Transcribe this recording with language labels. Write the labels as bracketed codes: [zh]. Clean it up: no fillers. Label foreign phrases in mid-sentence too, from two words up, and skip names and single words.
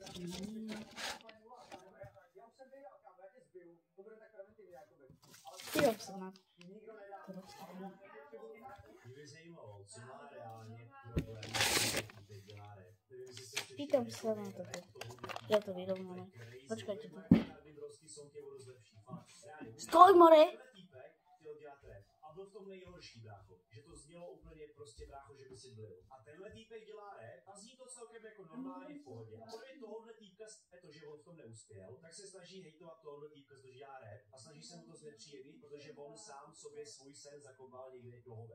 [sk] Pýtam sa na to. Pýtam sa na toto. Ja to vyrovnám. Počkajte tu. Stoj, more! [cs] A byl v tom nejhorší, brácho, že to znělo úplně prostě, brácho, že by si byl. A tenhle týpek dělá rap a zní to celkem jako normálně v pohodě. A podle tohohle týpka, to, že on v tom neuspěl, tak se snaží hejtovat tohohle týpka, že dělá rap a snaží se mu to znepříjemnit, protože on sám sobě svůj sen zakopal někde do hoven.